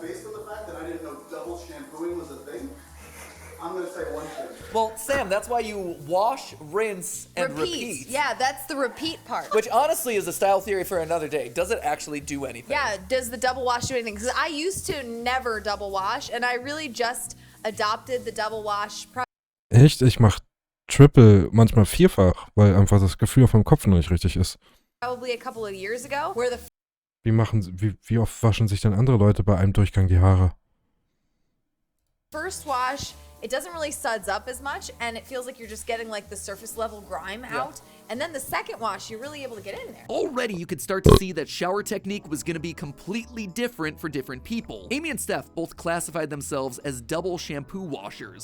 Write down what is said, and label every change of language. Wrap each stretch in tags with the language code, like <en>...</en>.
<en>Based on the fact that I didn't know double shampooing was a thing, I'm gonna say one shampoo. Well, Sam, that's why you wash, rinse, and repeat. Yeah, that's the repeat part. Which honestly is a style theory for another day. Does it actually do anything? Yeah, does the double wash do anything? Because I used to never double wash, and I really just adopted the double wash.</en> <de>Echt? Ich mach Triple, manchmal vierfach, weil einfach das Gefühl auf meinem Kopf noch nicht richtig ist.</de> <en>Probably a couple of years ago, where the</en> <de>Wie oft waschen sich denn andere Leute bei einem Durchgang die Haare?</de> <en>first wash, it doesn't really suds up as much, and it feels like you're just getting like the surface level grime out. And then the second wash, you're really able to get in there. Already, you could start to see that shower technique was going to be completely different for different people. Amy and Steph both classified themselves as double shampoo washers.</en>